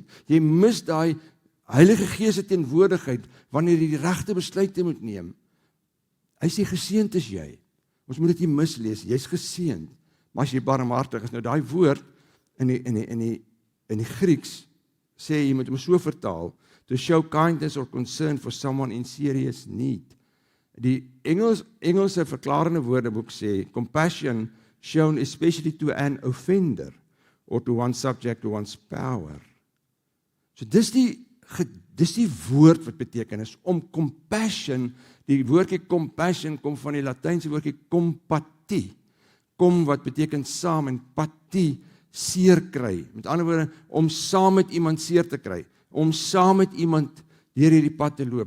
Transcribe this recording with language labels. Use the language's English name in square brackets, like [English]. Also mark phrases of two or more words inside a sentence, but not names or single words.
[Afrikaans] Jy mis daai Heilige Gees se teenwoordigheid wanneer jy die regte besluite moet neem. Hy sê geseënd is jy. Ons moet dit nie mislees. Jy's geseënd, maar as jy barmhartig is, nou daai woord in die Grieks sê jy moet hom so vertaal, [English] to show kindness or concern for someone in serious need. [Afrikaans] Die Engelse verklarende woordeboek sê, [English] compassion shown especially to an offender, or to one subject to one's power. [Afrikaans] So dis die woord wat beteken is, om compassion, die woordjie compassion kom van die Latynse woordjie compatie, kom wat beteken saam, en patie, seer kry. Met ander woorde, om saam met iemand seer te kry, om saam met iemand deur hierdie pad te loop.